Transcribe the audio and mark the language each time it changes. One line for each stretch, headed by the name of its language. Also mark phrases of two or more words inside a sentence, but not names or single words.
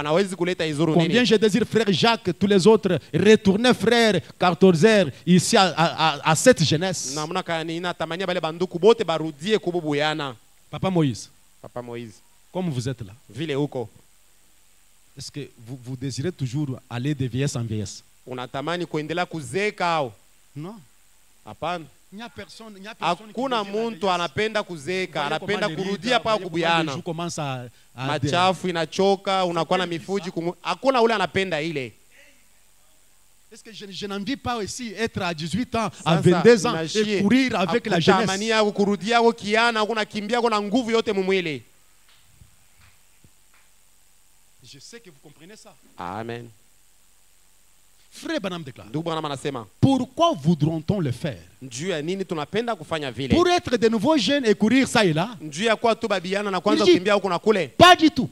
French: Combien je désire, frère Jacques, tous les autres, retourner, frère Cartorzer, ici à cette jeunesse. Papa Moïse. Comme vous êtes là. Est-ce que vous désirez toujours aller de vieillesse en vieillesse? Non.
Swahili: Hakuna muntu anapenda kuzeeka, anapenda kurudia paka kubuyana. Machafu inachoka, unakuwa na mifuji, hakuna ule anapenda ile.
French: Est-ce que je n'envie pas aussi être à 18 ans, à 22 ans et courir avec la jeunesse?
Swahili: Kutamania kurudia kwa kiana, unakimbia kwa nguvu yote mumwili.
French: Je sais que vous comprenez ça. Amen. Frère Branham déclare.
Swahili: Anasema,
French: pourquoi voudront-on le faire? Pour être de nouveaux jeunes et courir ça et là? Pas du tout.